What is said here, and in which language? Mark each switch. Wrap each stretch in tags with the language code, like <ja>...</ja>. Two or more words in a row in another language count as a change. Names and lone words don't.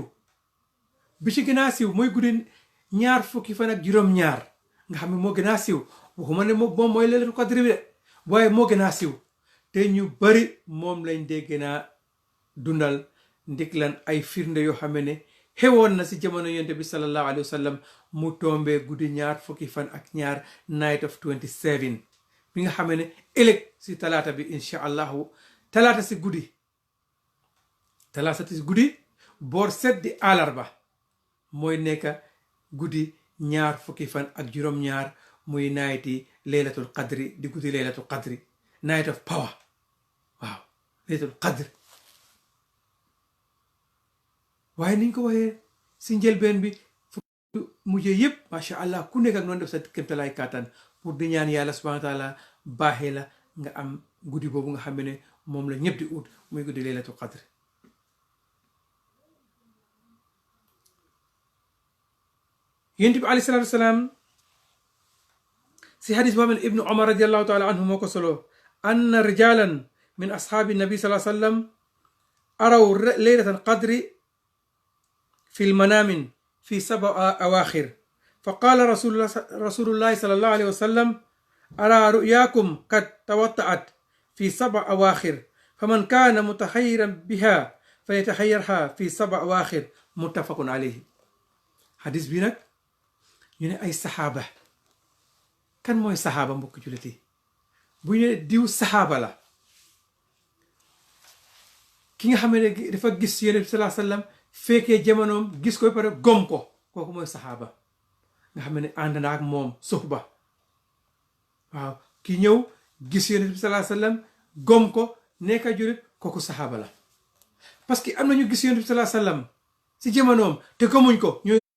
<wo>siiw mooy guddi ñaar fukki fan ak juróom-ñaar nga xam ne moo gën a siiw waxuma ne moom mooy</wo> <ar>ليلة القدر</ar> <wo>bi de waaye moo gën a siiw te ñu bari moom lañ dee gën a dundal ndik lan ay firnde yoo xam ne xewoon na si jamono Yonent bi</wo> <ar>صلى الله عليه وسلم</ar> <wo>mu tombee guddi ñaar fukki fan ak ñaar</wo> <en>night of 27</en> <wo>bi nga xam ne ëllëg si talaata bi incha allahu talaata si guddi boor set di àllarba mooy nekk guddi ñaar fukki fan ak juróom-ñaar muy nayti</wo> <ar>ليلة القدر</ar> <wo>di guddi</wo> <ar>ليلة القدر</ar> <en>night of power</en> <wo>waaw</wo> <ar>ليلة القدر</ar> <wo>waaye niñ ko waxee si njëlbeen bi mujjee yëpp</wo> <ar>ما شاء الله</ar> <wo>ku nekk ak noonu def sa kéemtalaay kàttan pour di ñaan yàlla</wo> <ar>سبحانه وتعالى</ar> <wo>baaxee la nga am guddi boobu nga xam ne moom la ñëpp di ut muy guddi</wo> <ar>ليلة القدر</ar> <wo>yonent bi</wo> <ar>عليه الصلاة والسلام</ar> <wo>si hadis boo xam ne ibnu omar</wo> <ar>رضي الله تعالى عنه</ar> <wo>moo ko solo anna</wo> <ar>رجالا من أصحاب النبي صلى الله عليه وسلم أروا ليلة القدر في المنام في 7 أواخر فقال رسول الله صلى الله عليه وسلم أرى رؤياكم قد توطأت في 7 أواخر فمن كان متحيرا بها فليتحيرها في 7 أواخر متفق عليه حديث</ar> <wo>bi nag ñu ne ay saxaaba kan mooy saxaaba mbokk jullit yi bu ñu ne diw saxaaba la ki nga xam ne dafa gis Yonent bi</wo> <ar>صلى الله عليه وسلم</ar> <wo>fekkee jamonoom gis ko ba pare gom ko kooku mooy saxaaba nga xam ne ànd na ak moom suxba waaw ki ñëw gis Yonent bi</wo> <ar>صلى الله عليه وسلم</ar> <wo>gom ko nekk julit kooku saxaaba la</wo> <fr>parce que</fr> <wo>am na ñu gis Yonent bi</wo> <ar>صلى الله عليه وسلم</ar> <wo>si jamonoom te gomuñ ko ñooñu</wo>